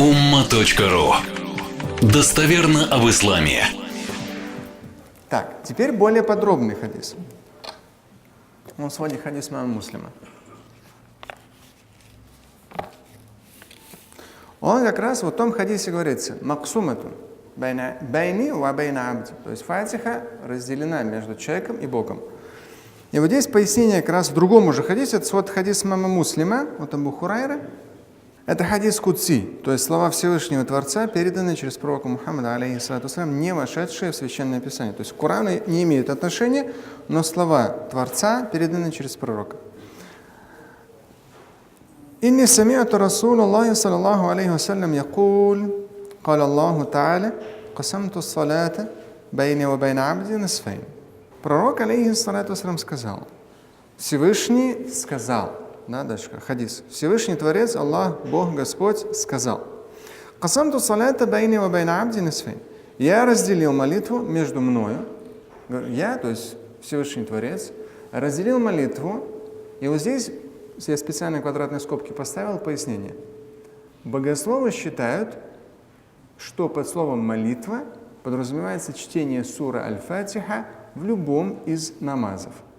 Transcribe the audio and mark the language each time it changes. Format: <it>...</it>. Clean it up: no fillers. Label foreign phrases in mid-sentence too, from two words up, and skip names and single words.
<ru>umma.ru. Достоверно об исламе. Так, теперь более подробный хадис. Он сегодня хадис имама Муслима. Он как раз в том хадисе говорится:</ru> <ar>«مقسومة بيني و بين عبدي».</ar> <ru>То есть фатиха разделена между человеком и Богом. И вот здесь пояснение как раз в другом уже хадисе. Это вот хадис имама Муслима, вот Абу Хурайра. Это</ru> <ar>حديث قدسي,</ar> <ru>то есть слова Всевышнего Творца, переданные через пророка Мухаммада,</ru> <ar>عليه الصلاة والسلام,</ar> <ru>не вошедшие в Священное Писание. То есть к Корану не имеют отношения, но слова Творца переданы через пророка.</ru> <ar>«إني سمعت رسول الله صلى الله عليه وسلم يقول قال الله تعالى قسمت الصلاة بيني و بين عبدي نصفين».</ar> <ru>Пророк,</ru> <ar>عليه الصلاة والسلام,</ar> <ru>сказал, Всевышний сказал, да, дальше, хадис. Всевышний Творец, Аллах, Бог, Господь, сказал:</ru> <ar>«قسمت الصلاة بيني و بين عبدي نصفين».</ar> <ru>Я разделил молитву между мною. Я, то есть Всевышний Творец, разделил молитву. И вот здесь я специально квадратные скобки поставил, пояснение. Богословы считают, что под словом «молитва» подразумевается чтение сура Аль-Фатиха в любом из намазов.</ru>